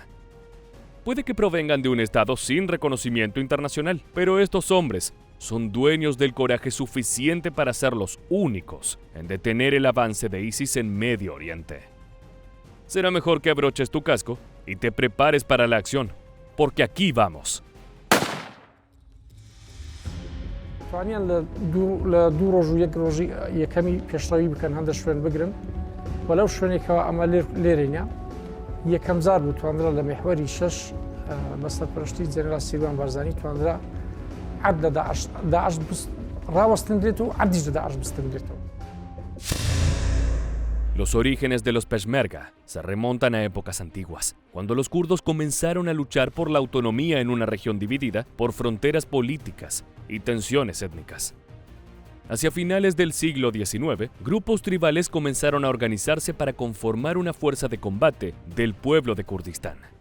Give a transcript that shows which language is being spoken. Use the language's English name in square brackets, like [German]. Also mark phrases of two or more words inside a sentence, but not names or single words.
[Spanish] Puede que provengan de un estado sin reconocimiento internacional, pero estos hombres son dueños del coraje suficiente para ser los únicos en detener el avance de ISIS en Medio Oriente. Será mejor que abroches tu casco y te prepares para la acción, porque aquí vamos. [Central Kurdish] توانیان لە دوو ڕۆژ و یەک ڕۆژی یەکەمی پێشڕەوی بکەن هەندە شوێن بگرن و لەو شوێنێکەوە ئەمە لێرەینە یەکەم جار بوو توانرا لە مێحوەری شەش بە سەرپەرشتی جەنەرال سیروان بارزانی توانرا عەد لە داعش ڕاوەستندرێت و عەدیش لە داعش بستندرێتەوە. [Spanish] Los orígenes de los Peshmerga se remontan a épocas antiguas, cuando los kurdos comenzaron a luchar por la autonomía en una región dividida por fronteras políticas y tensiones étnicas. Hacia finales del siglo XIX, grupos tribales comenzaron a organizarse para conformar una fuerza de combate del pueblo de Kurdistán.